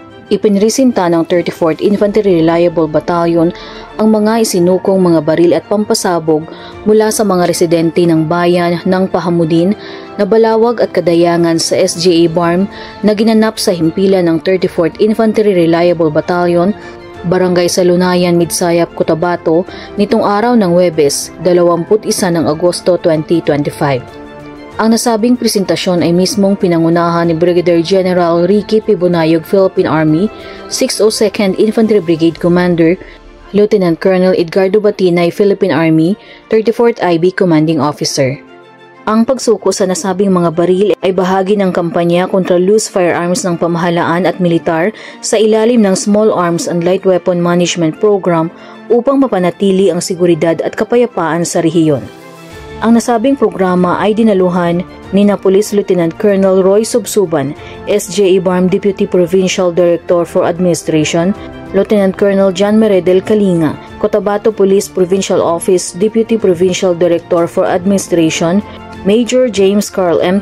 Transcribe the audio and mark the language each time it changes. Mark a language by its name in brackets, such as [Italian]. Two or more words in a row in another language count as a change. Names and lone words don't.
[Filipino] Ipinresinta ng 34th Infantry Reliable Battalion ang mga isinukong mga baril at pampasabog mula sa mga residente ng bayan ng Pahamudin na Balawag at Kadayangan sa SJA BARM na ginanap sa himpilan ng 34th Infantry Reliable Battalion, Barangay Salunayan, Midsayap, Cotabato nitong araw ng Huwebes, 21 ng Agosto 2025. Ang nasabing presentasyon ay mismong pinangunahan ni Brigadier General Ricky P. Bunayog, Philippine Army, 602nd Infantry Brigade Commander, Lieutenant Colonel Edgardo Batinay, Philippine Army, 34th IB Commanding Officer. Ang pagsuko sa nasabing mga baril ay bahagi ng kampanya kontra [English] loose firearms [Filipino] ng pamahalaan at militar sa ilalim ng Small Arms and Light Weapon Management Program upang mapanatili ang seguridad at kapayapaan sa rehiyon. Ang nasabing programa ay dinaluhan ni Police Lieutenant Colonel Roy Subsuban, SJA BARM Deputy Provincial Director for Administration, Lieutenant Colonel John Meredel Kalinga, Cotabato Police Provincial Office Deputy Provincial Director for Administration, Major James Carl M.